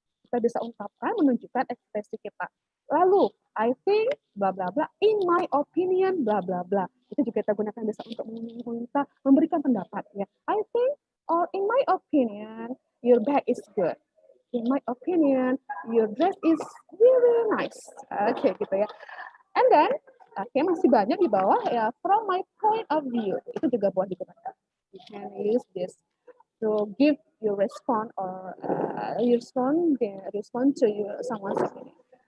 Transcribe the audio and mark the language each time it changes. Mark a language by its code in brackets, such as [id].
[id] Kita bisa ungkapkan, menunjukkan ekspresi kita. Lalu, [en] I think blah blah blah. In my opinion blah blah blah. [id] Itu juga kita gunakan bisa untuk memberikan pendapat ya. [en] I think or in my opinion your bag is good. In my opinion, your dress is really nice. Oke, [id] gitu ya. [en] And then, [id] masih banyak di bawah ya. [en] From my point of view, [id] itu juga boleh digunakan. [en] You can use this to give your response or respond to someone's opinion.